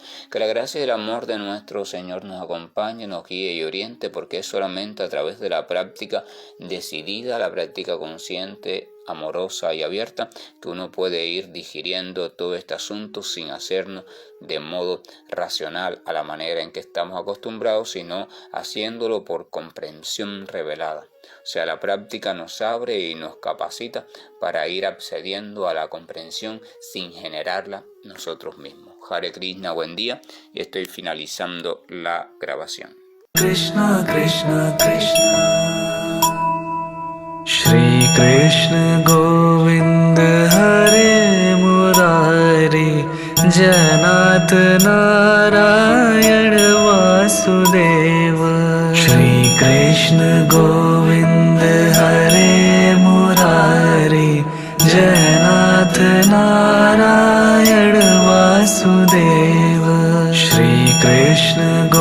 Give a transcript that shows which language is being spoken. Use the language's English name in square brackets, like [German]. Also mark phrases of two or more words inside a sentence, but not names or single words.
[Spanish] Que la gracia y el amor de nuestro Señor nos acompañe, nos guíe y oriente, porque es solamente a través de la práctica decidida, la práctica consciente, amorosa y abierta, que uno puede ir digiriendo todo este asunto sin hacernos de modo racional a la manera en que estamos acostumbrados, sino haciéndolo por comprensión revelada. O sea, la práctica nos abre y nos capacita para ir accediendo a la comprensión sin generarla nosotros mismos. Hare Krishna, buen día, y estoy finalizando la grabación. [Sanskrit] Krishna, Krishna, Krishna Shri Krishna Govind Hare Murari Janat Narayan Vasudeva Shri Krishna Govind Hare Murari Janat Narayan Vasudeva Shri Krishna